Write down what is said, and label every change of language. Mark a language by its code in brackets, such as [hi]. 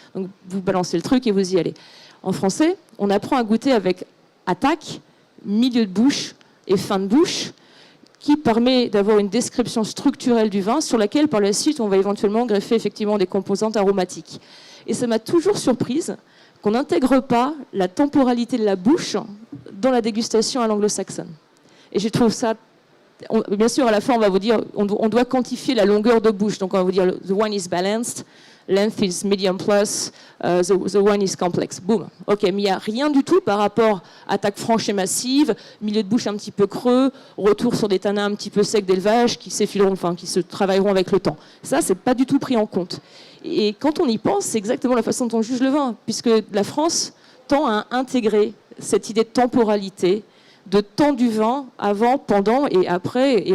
[fr] Donc, vous balancez le truc et vous y allez. En français, on apprend à goûter avec attaque, milieu de bouche et fin de bouche, qui permet d'avoir une description structurelle du vin sur laquelle, par la suite, on va éventuellement greffer effectivement des composantes aromatiques. Et ça m'a toujours surprise qu'on n'intègre pas la temporalité de la bouche dans la dégustation à l'anglo-saxonne. Et je trouve ça... bien sûr, à la fin, on va vous dire, on doit quantifier la longueur de bouche. Donc, on va vous dire, [en] the wine is balanced, length is medium plus, the wine is complex. [fr] Boum. Ok, mais il n'y a rien du tout par rapport à attaque franche et massive, milieu de bouche un petit peu creux, retour sur des tanins un petit peu secs d'élevage qui s'effileront, enfin, qui se travailleront avec le temps. Ça, c'est pas du tout pris en compte. Et quand on y pense, c'est exactement la façon dont on juge le vin, puisque la France tend à intégrer cette idée de temporalité, de temps du vin, avant, pendant et après.